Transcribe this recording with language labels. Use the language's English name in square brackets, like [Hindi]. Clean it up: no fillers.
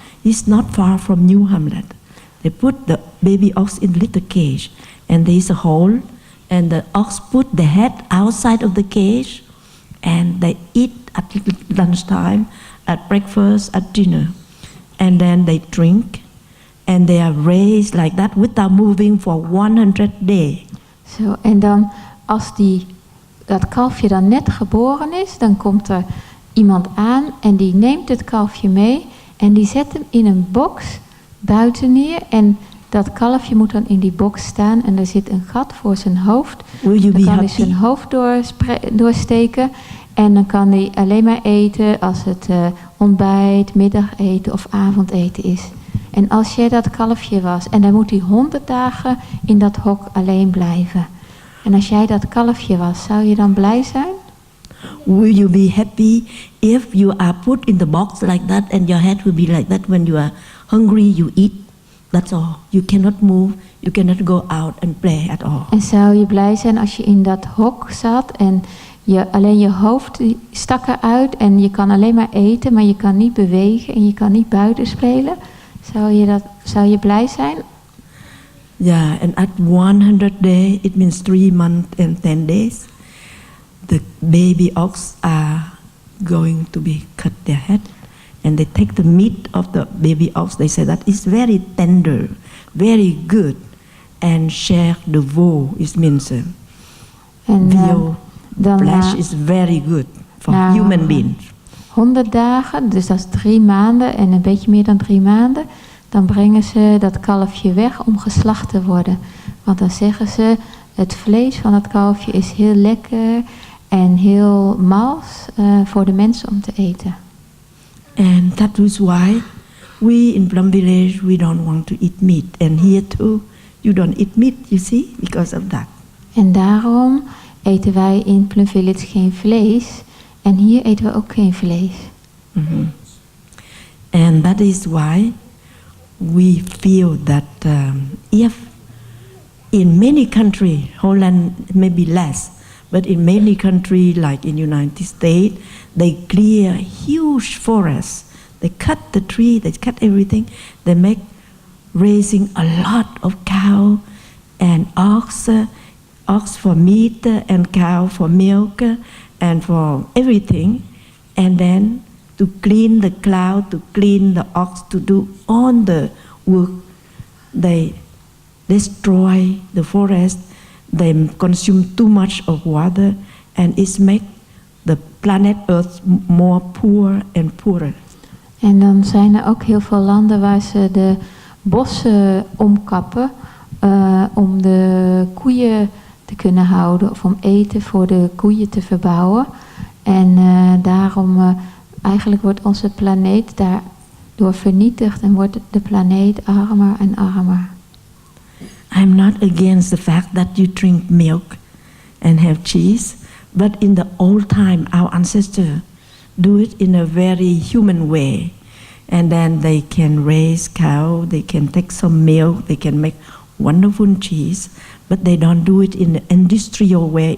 [English] It's not far from New Hamlet. They put the baby ox in the little cage, and there is a hole, and the ox put the head outside of the cage, and they eat at lunchtime, at breakfast, at dinner, and then they drink, and they are raised like that without moving for 100 days. [Dutch] Zo, en dan als dat kalfje dan net geboren is, dan komt er iemand aan en die neemt het kalfje mee en die zet hem in een box buiten neer. En dat kalfje moet dan in die box staan en er zit een gat voor zijn hoofd. Dan kan hij zijn hoofd doorsteken en dan kan hij alleen maar eten als het ontbijt, middageten of avondeten is. En als jij dat kalfje was en dan moet hij 100 dagen in dat hok alleen blijven. En als jij dat kalfje was, zou je dan blij zijn? [English] will you be happy if you are put in the box like that and your head will be like that when you are hungry, you eat? That's all. You cannot move, you cannot go out and play at all. [Dutch] En zou je blij zijn als je in dat hok zat en alleen je hoofd stak eruit en je kan alleen maar eten, maar je kan niet bewegen en je kan niet buiten spelen? Zou je blij zijn? [English] Yeah, and at 100 days, it means 3 months and 10 days, the baby ox are going to be cut their head. And they take the meat of the baby ox. They say that it's very tender, very good, and share the veal. It means veal flesh is very good for human beings. [Dutch] 100 dagen, dus dat is 3 maanden en een beetje meer dan 3 maanden. Dan brengen ze dat kalfje weg om geslacht te worden. Want dan zeggen ze, het vlees van het kalfje is heel lekker en heel mals voor de mensen om te eten. [English] And that is why we in Plum Village, we don't want to eat meat. And here too, you don't eat meat, you see, because of that. [Dutch] En daarom eten wij in Plum Village geen vlees. En hier eten we ook geen vlees. Mm-hmm. [English] And that is why we feel that if in many countries, Holland maybe less, but in many countries like in United States, they clear huge forests. They cut the tree, they cut everything. They make raising a lot of cow and ox for meat and cow for milk and for everything. And then to clean the cow, to clean the ox, to do all the work, they destroy the forest. They consume too much of water, and it makes the planet Earth more poor and poorer. [Dutch] En dan zijn er ook heel veel landen waar ze de bossen omkappen om de koeien te kunnen houden of om eten voor de koeien te verbouwen. En daarom eigenlijk wordt onze planeet daardoor vernietigd en wordt de planeet armer en armer. [English] I'm not against the fact that you drink milk and have cheese, but in the old time, our ancestors do it in a very human way. And then they can raise cow, they can take some milk, they can make wonderful cheese, but they don't do it in an industrial way.